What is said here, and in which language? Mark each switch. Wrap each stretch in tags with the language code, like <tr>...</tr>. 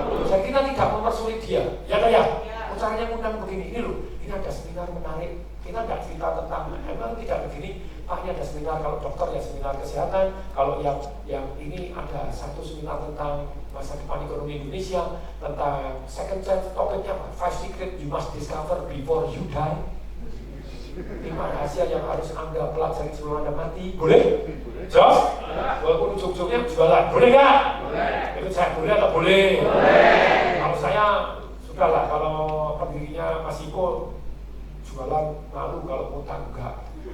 <id>Jadi kita tidak mempersulit dia, ya kan ya? Caranya undang begini, ini loh, ini ada seminar menarik. Kita nggak cerita tentang, emang tidak begini. Pak, ini ada seminar, kalau dokter ya seminar kesehatan, kalau yang ini ada satu seminar tentang masa depan ekonomi Indonesia, tentang second chance, topiknya apa?</id> <en>5 secret you must discover before you die.</en> <id>5 rahasia yang harus Anda pelajari sebelum Anda mati. Boleh? Jos? Walaupun ujung-ujungnya jualan, boleh nggak? Boleh. Itu saya boleh atau boleh? Boleh. Kalau saya sudahlah, kalau pendirinya Mas Iko jualan malu, kalau utang enggak.</id>